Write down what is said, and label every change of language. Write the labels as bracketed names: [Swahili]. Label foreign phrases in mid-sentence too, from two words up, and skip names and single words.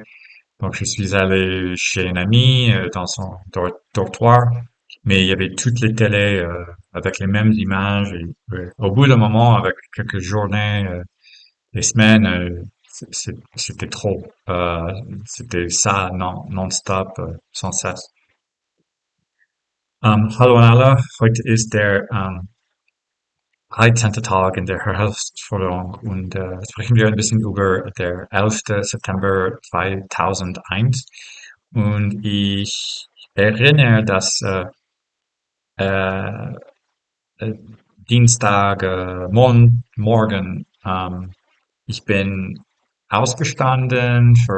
[French] Donc je suis allé chez un ami dans son dortoir, mais il y avait toutes les télés avec les mêmes images. Et, au bout d'un moment, avec quelques journées, des semaines, c'était trop. C'était ça non-stop, sans cesse. [German] Hallo an alle, heute ist der 13. Tag in der Herausforderung und sprechen wir ein bisschen über der 11. September 2001. Und ich erinnere, dass äh, äh, Dienstag, morgen, ich bin ausgestanden für